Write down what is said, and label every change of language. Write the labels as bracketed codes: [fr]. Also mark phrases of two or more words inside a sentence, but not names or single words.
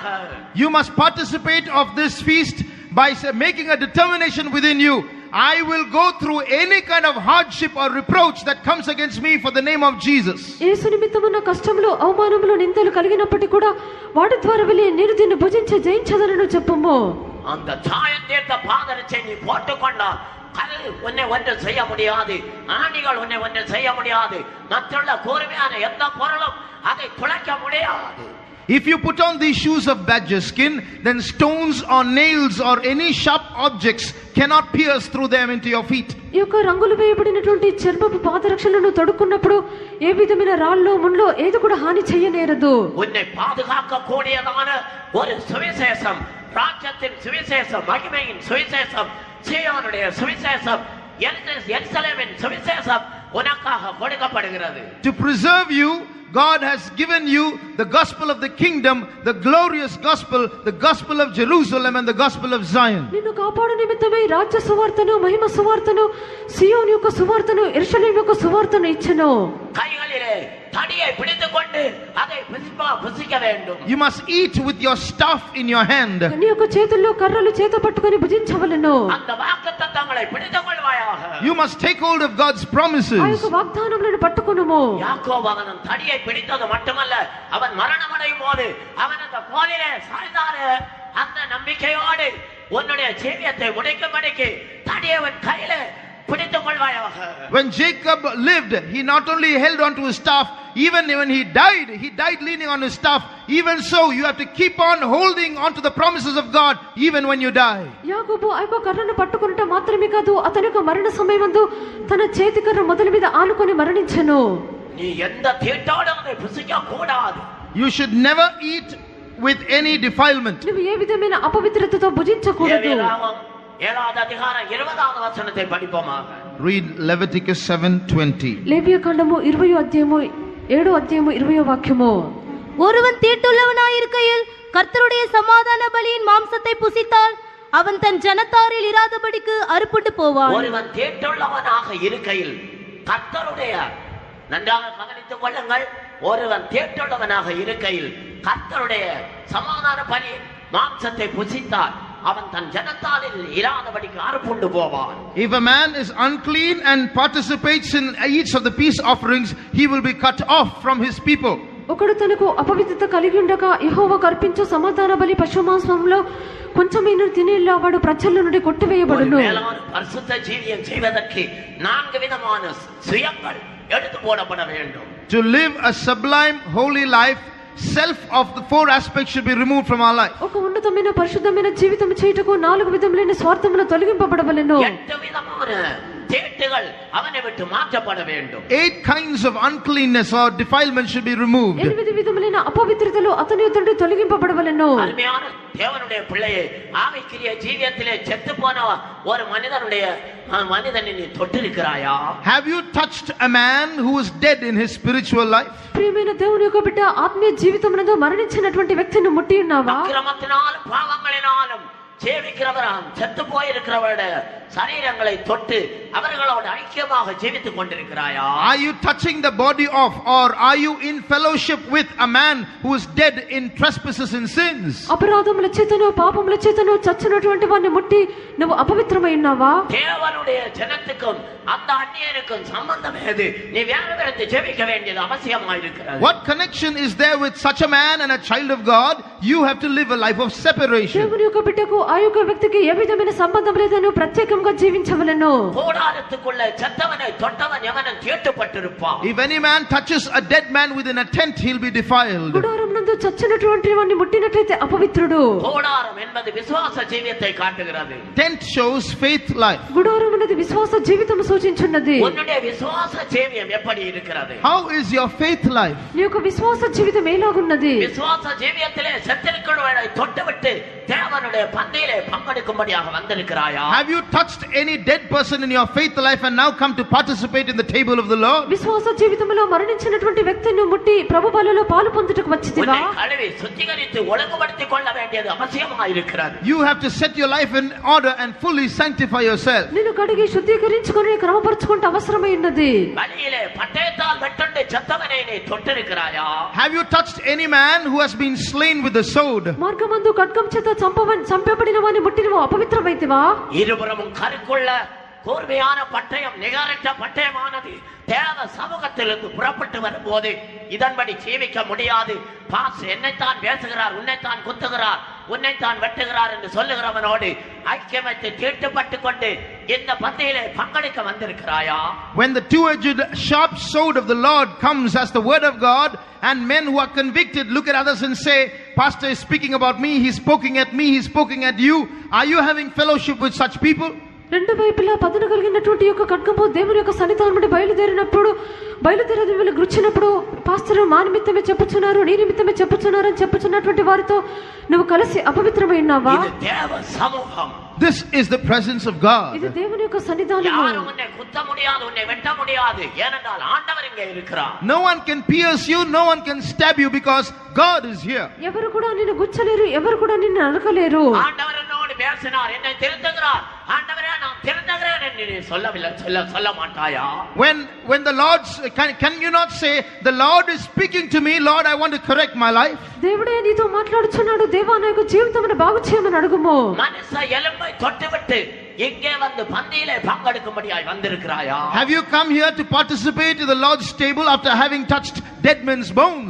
[en] You must participate of this feast by making a determination within you. I will go through any kind of hardship or reproach that comes against me for the name of Jesus. [te] యేసు నిమిత్తమున కష్టములు అవమానములు నిందలు కలిగినప్పటికీ కూడా వాటి ద్వారా వెళ్ళి నేను దీన్ని భుజించి జయించదనను చెప్పుము. [ta] அந்த சாயம் தீர்த்த பாதரட்சை நீ போட்டுக்கொண்டால் கல் உன்னை ஒன்றும் செய்ய முடியாது, ஆணிகள் உன்னை ஒன்றும் செய்ய முடியாது, மற்றுள்ள கூர்மையான எந்த பொருளும் அதை துளைக்க முடியாது. [en] If you put on these shoes of badger skin, then stones or nails or any sharp objects cannot pierce through them into your feet. [te] ఈ యొక్క రంగులు వేయబడినటువంటి చర్మపు పాదరక్షలను తొడుక్కున్నప్పుడు ఏ విధమైన రాళ్ళు ముళ్ళు ఏది కూడా హాని చేయనేరదు. [ta] உன்னை பாதுகாக்க கூடியதான ஒரு சுவிசேஷம், ராஜ்யத்தின் சுவிசேஷம், மகிமையின் சுவிசேஷம், சீயோனுடைய சுவிசேஷம், எருசலேமின் சுவிசேஷம் உனக்காக கொடுக்கப்படுகிறது. [en] To preserve you, God has given you the gospel of the kingdom, the glorious gospel, the gospel of Jerusalem and the gospel of Zion. [te] నిన్ను కాపాడు నిమిత్తమై రాజ్య సువార్తను, మహిమ సువార్తను, సియోను యొక్క సువార్తను, యెరూషలేము యొక్క సువార్తను ఇచ్చెను. [ta] கைகளிலே தடியை பிடித்துக்கொண்டு அதை புசிக்க வேண்டும். [en] You must eat with your staff in your hand. [te] నీ యొక్క చేతుల్లో కర్రలు చేత పట్టుకొని భుజించవలెను. [ta] அந்த வாக்குத்தத்தங்களை பிடித்துக்கொள்வாயாக. [en] You must take hold of God's promises. [te] ఆ యొక్క వాగ్దానములను పట్టుకొనుము. [ta] யாக்கோபு அவன் தடியை பிடித்தது மட்டுமல்ல, அவன் மரணமடையும் போது அவன் அந்த கோலிலே சாய்ந்தாரு. அந்த நம்பிக்கையோடு உன்னுடைய ஜீவியத்தை முடிக்கும்படிக்கு தடியை அவன் கையிலே பிடித்துக் கொள்வாயாக. [en] When Jacob lived, he not only held on to his staff, even when he died leaning on his staff. Even so, you have to keep on holding on to the promises of God even when you die. [te] యాకోబు ఆ యొక్క కర్రను పట్టుకొనుట మాత్రమే కాదు, అతని యొక్క మరణ సమయమందు తన చేతి కర్ర మొదలు మీద ఆనుకొని మరణించెను. [ta] நீ எந்த தீட்டோடு அதை புசிக்க கூடாது. [en] You should never eat with any defilement. [te] నువ్వు ఏ విధమైన అపవిత్రతతో భుజించకూడదు. [ta] 7வது அதிகாரம் 20வது வசனத்தை படிப்போமாக. [en] Read Leviticus 7:20. [te] లేవియకాండము 20వ అధ్యాయము 7వ అధ్యాయము 20వ వాక్యము. [ta] ஒருவன் தீட்டுள்ளவனாயிருக்கையில் கர்த்தருடைய சமாதான பலியின் மாம்சத்தை புசித்தால் அவன் தன் ஜனத்தாரில் இராதபடிக்கு அறுப்புண்டு போவான். ஒருவன் தீட்டுள்ளவனாக இருக்கையில் கர்த்தருடைய, நன்றாக கவனித்துக் கொள்ளுங்கள், ஒருவன் தீட்டுள்ளவனாக இருக்கையில் கர்த்தருடைய சமாதான பலியின் மாம்சத்தை புசித்தால் அவன் தன் ஜனத்தாரில் இராதபடிக்கு அறுப்புண்டு போவான். [en] If a man is unclean and participates in each of the peace offerings, he will be cut off from his people. [te] ఒకడు తనకు అపవిత్రత కలిగి ఉండగా యెహోవాకు అర్పించు సమాధాన బలి పశు మాంసంలో కొంచెమైనా తినేలా వాడు ప్రజల నుండి కొట్టివేయబడును. [ta] பரிசுத்த ஜீவியம் செய்வதற்கு 4 விதமான சுயங்கள் எடுத்து போடப்பட வேண்டும். [en] To live a sublime holy life, self of the 4 aspects should be removed from our life. [te] ఒక ఉన్నతమైన పరిశుద్ధమైన జీవితం చేయుటకు 4 విధములైన స్వార్థములు తొలగింపబడవలెను. [ta] 8 విధமான தீட்டுகள் அவனை விட்டு மாற்றப்பட வேண்டும். [en] 8 kinds of uncleanness or defilement should be removed. [te] 8 విధములైన అపవిత్రతలు అతని యొద్ద నుండి తొలగింపబడవలెను. [ta] அருமையான தேவனுடைய பிள்ளையே, ஆவிக்குரிய ஜீவியத்திலே செத்து போன ஒரு மனிதனை நீ தொட்டிருக்கிறாயா? [en] Have you touched a man who is dead in his spiritual life? [te] ప్రియమైన దేవుని యొక్క బిడ్డ ఆత్మీయ జీవితమునందు మరణించినటువంటి వ్యక్తిని ముట్టి ఉన్నావా? [ta] అక్రమத்தினாலும் பாவங்களினாலும் ஜீவிக்கிறவராம் செத்து போயிருக்கிறவருடைய சரீரங்களை தொட்டு அவர்களோடு ஐக்கியமாக ஜீவித்துக் கொண்டிருக்கிறாயா? [en] Are you touching the body of, or are you in fellowship with a man who is dead in trespasses and sins? [te] అపరాధముల చేతను పాపముల చేతను చచ్చినటువంటి వారిని ముట్టి నువ్వు అపవిత్రమై ఉన్నావా? [ta] தேவனுடைய ஜனத்துக்கும் அந்த அந்நியனுக்கும் சம்பந்தம் ஏது? நீ வேறு விதத்தை ஜெபிக்க வேண்டியது அவசியமாயிருக்கிறது. [en] What connection is there with such a man and a child of God? You have to live a life of separation. [te] దేవుని యొక్క బిడ్డకు ఆ యొక్క వ్యక్తికి ఏ విధమైన సంబంధం లేదని ప్రత్యేకంగా జీవించవలెను. [ta] கூடாரத்துக்குள்ள செத்தவனை தொட்டவன் எவனும் தீட்டுப்பட்டிருப்பான். [en] If any man touches a dead man within a tent, he'll be defiled. [te] గుడారమునందు చచ్చినటువంటి వారిని ముట్టినట్లయితే అపవిత్రుడు. [ta] கூடாரம் என்பது விசுவாச ஜீவியத்தை காட்டுகிறது. [en] Tent shows faith life. [te] గుడారం అనేది విశ్వాస జీవితం సూచించున్నది. [ta] உன்னுடைய விசுவாச ஜீவியம் எப்படி இருக்கிறது? [en] How is your faith life? [te] నీ యొక్క విశ్వాస జీవితం ఎలాగున్నది? [ta] விசுவாச ஜீவியத்திலே செத்திருக்கிறவனை தொட்டுவிட்டு தேவனுடைய பந்தியிலே பங்கெடுக்கும்படியாக வந்திருக்கிறாயா? [en] Have you touched any dead person in your faith life and now come to participate in the table of the Lord? [te] విశ్వాస జీవితంలో మరణించినటువంటి వ్యక్తిని ముట్టి ప్రభు బలిలో పాలు పొందుటకు వచ్చితివా? [ta] உன்னை கழுவி சுத்திகரித்து ஒழுங்குபடுத்திக் கொள்ள வேண்டியது அவசியமாக இருக்கிறது. [en] You have to set your life in order and fully sanctify yourself. [te] నిన్ను కడిగి శుద్ధీకరించుకొని క్రమపరచుకుంటే అవసరమై ఉన్నది. [ta] பலியிலே பட்டயத்தால் வெட்டுண்டு செத்தவனை நீ தொட்டிருக்கிறாயா? [en] Have you touched any man who has been slain with the sword? [te] మార్గమందు ఖడ్గం చేత చంపబడిన వాని ముట్టినవో అపవిత్రమైతివా? [ta] இருபுறமும் கருக்குள்ள கூர்மையான பட்டயம் நிகரற்ற பட்டயமானது தேவ சமூகத்திலிருந்து புறப்பட்டு வரும்போது இதன்படி ஜீவிக்க முடியாது. பாஸ் என்னைத்தான் பேசுகிறார், உன்னைத்தான் குத்துகிறார், உன்னைத்தான் வெட்டுகிறார் என்று சொல்லுகிறவனோடு ஐக்கியமத்தை தீட்டுப்பட்டு கொண்டு இந்த பந்தியிலே பங்கெடுக்க வந்திருக்கிறாயா? [en] When the two-edged sharp sword of the Lord comes as the word of God, and men who are convicted look at others and say, Pastor is speaking about me, he's poking at me, he's poking at you. Are you having fellowship with such people? [te] రెండు వైపులా పదును కలిగినటువంటి యొక్క ఖడ్గము దేవుని యొక్క సన్నిధానం నుండి బయలుదేరేది వీళ్ళు గుచ్చినప్పుడు పాస్టర్ మా నిమిత్తమే చెప్పుచున్నారు, నీ నిమిత్తమే చెప్పుచున్నారు అని చెప్పుచున్నటువంటి వారితో నువ్వు కలిసి అపవిత్రమై ఉన్నావా? ఇది దేవ సమూహం. [en] This is the presence of God. [te] ఇది దేవుని యొక్క సన్నిధానము. [ta] யாரும் உன்னை குத்த முடியாது, உன்னை வெட்ட முடியாது, ஏனென்றால் ஆண்டவர் இங்கே இருக்கிறார். [en] No one can pierce you, no one can stab you because God is here. [te] ఎవరు కూడా నిన్ను గుచ్చలేరు, ఎవరు కూడా నిన్ను నరకలేరు. [ta] ஆண்டவர் என்னோடு பேசினார், என்னை திருத்துகிறார், ஆண்டவரே நான் திருத்துகிறேன் என்று நீ சொல்ல மாட்டாயா? [en] When the Lord can you not say, the Lord is speaking to me, Lord I want to correct my life? [te] దేవుడే నీతో మాట్లాడుచున్నాడు, దేవా నా యొక్క జీవితమును బాగు చేయమని అడుగుము. [ta] மனுஷ எலும்பை தொட்டுவிட்டு இங்கே வந்து பந்தியிலே பங்கெடுக்கும்படியாய் வந்திருக்கிறாயா? [en] Have you come here to participate in the Lord's table after having touched dead men's bones?